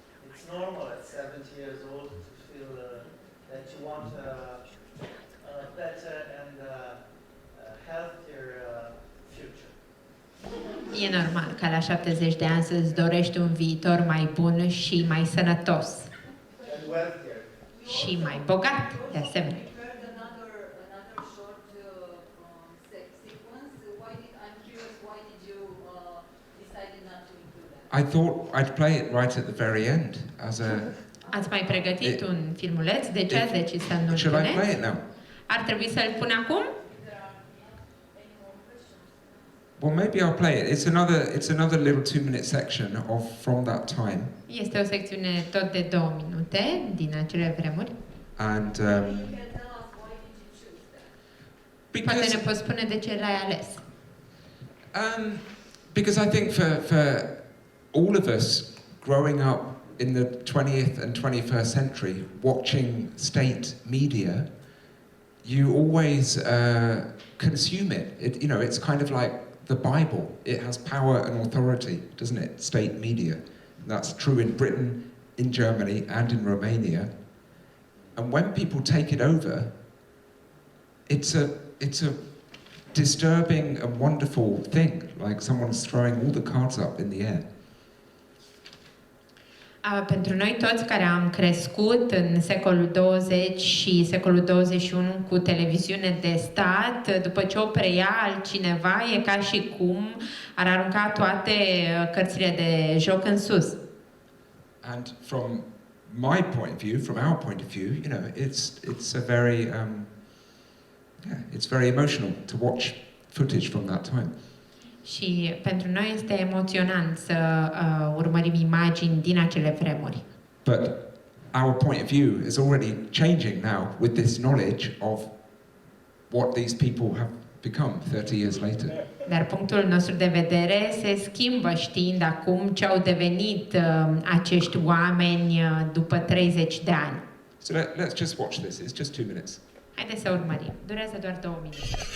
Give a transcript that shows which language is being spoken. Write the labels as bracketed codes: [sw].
[en] It's normal at 70 years old to feel that you want a better and healthier future. [ro] E normal ca la 70 de ani să-ți dorești un viitor mai bun și mai sănătos. [en] And wealthier. [ro] Și mai bogat, de asemenea. [en] I thought I'd play it right at the very end as a. [ro] Ați mai pregătit un filmuleț? De ce ați decis să nu-l [en] Should I [ro] puneți? [en] play it now? [ro] Ar trebui să-l pun acum? [en] Well, maybe I'll play it. It's another little 2-minute section from that time. [ro] Este o secțiune tot de 2 minute din acele vremuri. [en] And [ro] Poate ne poți spune de ce l-ai ales. [en] Because I think for all of us growing up in the 20th and 21st century, watching state media, you always consume it. It's kind of like the Bible. It has power and authority, doesn't it? State media. That's true in Britain, in Germany, and in Romania. And when people take it over, it's a disturbing and wonderful thing, like someone's throwing all the cards up in the air. [ro] Pentru noi toți care am crescut în secolul 20 și secolul 21 cu televiziune de stat, după ce o preia altcineva, e ca și cum ar arunca toate cărțile de joc în sus. [en] And from my point of view, from our point of view, it's a very it's very emotional to watch footage from that time. [ro] Și pentru noi este emoționant să urmărim imagini din acele vremuri. [en] But our point of view is already changing now with this knowledge of what these people have become 30 years later. [ro] Dar punctul nostru de vedere se schimbă știind acum ce au devenit acești oameni după 30 de ani. [en] So let's just watch this. It's just 2 minutes. [ro] Haideți să urmărim. Durează doar 2 minute.